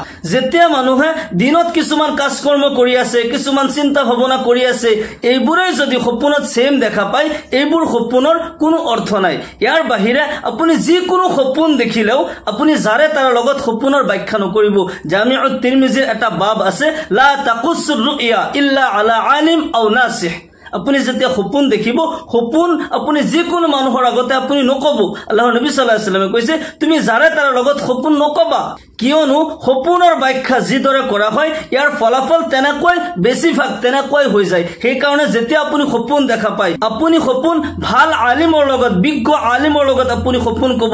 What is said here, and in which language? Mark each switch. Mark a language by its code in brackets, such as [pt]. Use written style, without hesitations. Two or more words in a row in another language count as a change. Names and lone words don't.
[as] যেতিয়া মানুহে দিনত কিছুমান কাজকৰ্ম কৰি আছে, কিছুমান চিন্তা ভাৱনা কৰি আছে, এইবোৰেই যদি সপোনত সেম দেখা পায়, এইবোৰ সপোনৰ কোনো অৰ্থ নাই। ইয়াৰ বাহিৰে আপুনি যিকোনো সপোন দেখিলেও আপুনি যাৰে তাৰ লগত সপোনৰ ব্যাখ্যা নকৰিব। জামিউত তিৰমিজিৰ এটা বাব আছে, [ar] لا تقص الرؤيا إلا على عالم أو ناصح. [as] আপুনি যেতিয়া সপোন দেখিব, সপোন আপুনি যিকোনো মানুহৰ আগতে আপুনি নকব। আল্লাহৰ নবী [ar] صلى الله عليه وسلم [as] কৈছে, তুমি যাৰে তাৰ লগত সপোন নকবা, কিয়নো সপোনৰ ব্যাখ্যা যিদৰে কৰা হয় ইয়াৰ ফলাফল তেনেকৈ বেছিভাগ তেনেকৈ হৈ যায়। সেইকাৰণে যেতিয়া আপুনি সপোন দেখা পায়, আপুনি সপোন ভাল আলিমৰ লগত, বিজ্ঞ আলিমৰ লগত আপুনি সপোন কব।